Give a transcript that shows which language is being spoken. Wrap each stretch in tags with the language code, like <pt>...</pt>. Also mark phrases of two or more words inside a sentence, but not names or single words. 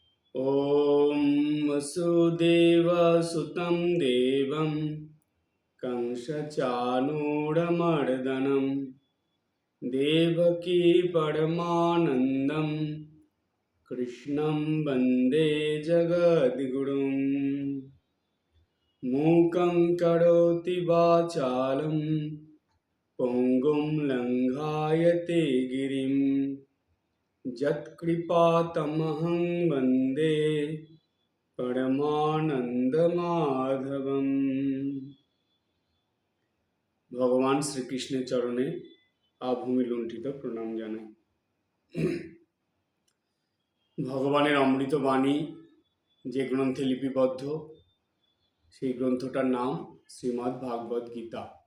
<sa>ॐ वसुदेवसुतं देवं कंसचाणूरमर्दनं देवकी परमानन्दं कृष्णं वन्दे जगद्गुरुं मूकं करोति वाचालं पङ्गुं लङ्घायते गिरिं यत्कृपातमहं वन्दे পরমানন্দমাধবম।</sa> <bn>ভগবান শ্রীকৃষ্ণের চরণে আভূমি লুণ্ঠিত প্রণাম জানাই। ভগবানের অমৃত বাণী যে গ্রন্থে লিপিবদ্ধ, সেই গ্রন্থটার নাম শ্রীমদ্ ভাগবত গীতা।</bn>